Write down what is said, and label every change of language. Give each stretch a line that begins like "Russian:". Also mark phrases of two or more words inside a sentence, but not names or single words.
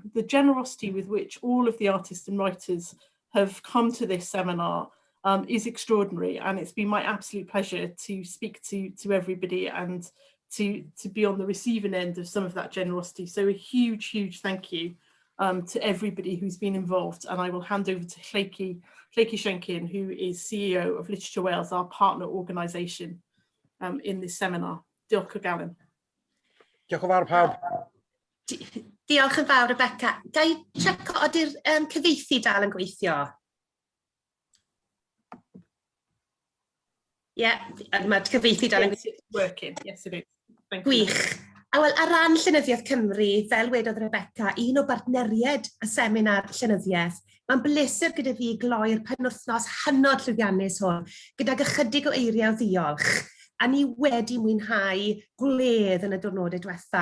English: The generosity with which all of the artists and writers have come to this seminar is extraordinary, and it's been my absolute pleasure to speak to everybody and to be on the receiving end of some of that generosity. So a huge thank you to everybody who's been involved, and I will hand over to Lleki Shenkin, who is CEO of Literature Wales, our partner organisation in this seminar.
Welsh: Diolch o galon. Diolch yn fawr pawb. Diolch yn fawr, Rebecca. Ga i checo ydy'r cyfieithu dal yn gweithio? Mae'r cyfieithu dal yn gweithio.
English: It's working, yes it is. Thank you.
Welsh: Gwych. A wel, ar ran Llenyddiaeth Cymru, fel wedodd Rebecca, un o bartneriaid y seminar Llenyddiaeth, mae'n bleser gyda fi gloi'r penwythnos hynod llwyddiannus hwn, gydag ychydig o eiriau o ddiolch. A ni wedi mwynhau gwledd yn y diwrnodau diwetha.